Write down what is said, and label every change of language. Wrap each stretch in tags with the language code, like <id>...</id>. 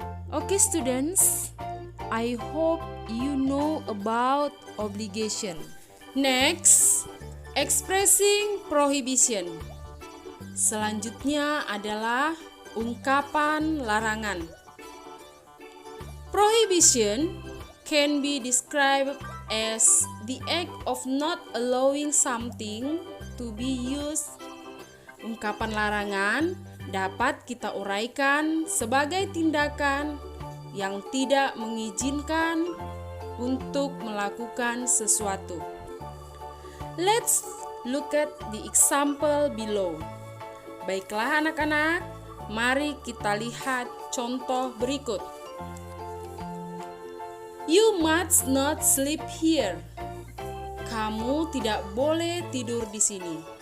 <en>Okay, students, I hope you know about obligation. Next, expressing prohibition.</en> <id>Selanjutnya adalah ungkapan larangan.</id> <en>Prohibition can be described as the act of not allowing something to be used.</en> <id>Ungkapan larangan dapat kita uraikan sebagai tindakan yang tidak mengizinkan untuk melakukan sesuatu.</id> <en>Let's look at the example below.</en> <id>Baiklah anak-anak, mari kita lihat contoh berikut.</id> <en>You must not sleep here.</en> <id>Kamu tidak boleh tidur di sini.</id>